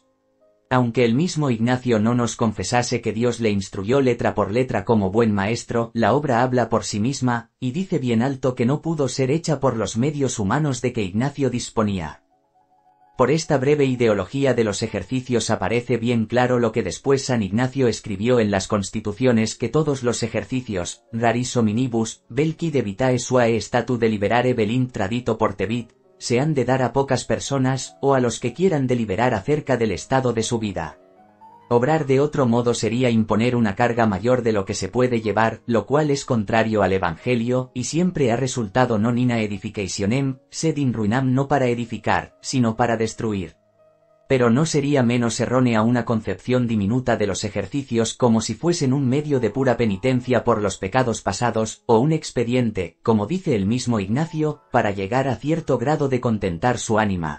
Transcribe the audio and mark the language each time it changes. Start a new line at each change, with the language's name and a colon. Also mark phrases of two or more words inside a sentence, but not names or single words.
Spanish: Aunque el mismo Ignacio no nos confesase que Dios le instruyó letra por letra como buen maestro, la obra habla por sí misma, y dice bien alto que no pudo ser hecha por los medios humanos de que Ignacio disponía. Por esta breve ideología de los ejercicios aparece bien claro lo que después San Ignacio escribió en las Constituciones, que todos los ejercicios,
Latin: raris hominibus, belqui de vitae suae statu deliberare velint tradito portebit,
Spanish: se han de dar a pocas personas, o a los que quieran deliberar acerca del estado de su vida. Obrar de otro modo sería imponer una carga mayor de lo que se puede llevar, lo cual es contrario al Evangelio, y siempre ha resultado
Latin: non in edificationem, sed in ruinam,
Spanish: no para edificar, sino para destruir. Pero no sería menos errónea una concepción diminuta de los ejercicios como si fuesen un medio de pura penitencia por los pecados pasados, o un expediente, como dice el mismo Ignacio, para llegar a cierto grado de contentar su ánima.